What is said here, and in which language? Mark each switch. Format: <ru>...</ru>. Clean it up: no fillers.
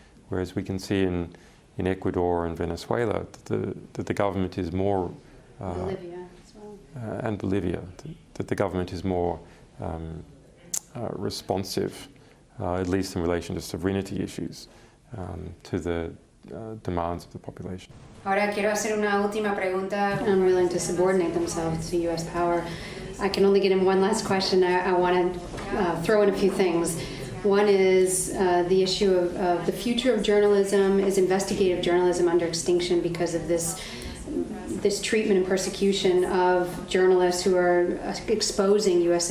<en>Whereas we can see in Ecuador and Venezuela that the government is more... Bolivia as well. And Bolivia, that the government is more responsive, at least in relation to sovereignty issues, to the demands of the population.</en> <es>Ahora quiero hacer una última pregunta.</es> <en>Unwilling to subordinate themselves to U.S. power. I can only get in one last question. I want to throw in a few things. One is the issue of the future of journalism. Is investigative journalism under extinction because of this treatment and persecution of journalists who are exposing U.S.</en>